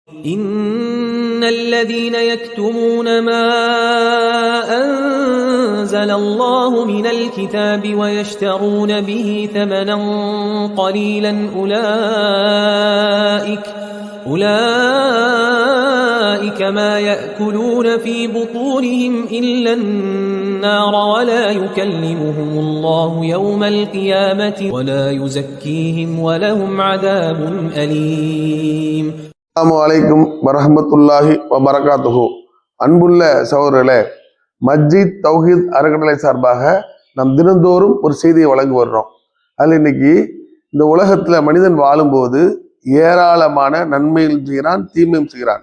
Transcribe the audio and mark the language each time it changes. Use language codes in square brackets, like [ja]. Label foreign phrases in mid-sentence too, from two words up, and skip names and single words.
[ar] إن الذين يكتمون ما أنزل الله من الكتاب ويشترون به ثمنا قليلا أولئك ما يأكلون في بطونهم إلا النار ولا يكلمهم الله يوم القيامة ولا يزكيهم ولهم عذاب أليم. السلام عليكم ورحمة الله وبركاته. [ta] அன்புள்ள சகோதரர்களே, மஸ்ஜித் தௌஹீத் அறக்கட்டளை சார்பாக நாம் தினந்தோறும் ஒரு செய்தியை வழங்கி வர்றோம். அதில் இன்னைக்கு இந்த உலகத்துல மனிதன் வாழும்போது ஏராளமான நன்மைகள் செய்கிறான், தீமையும் செய்கிறான்.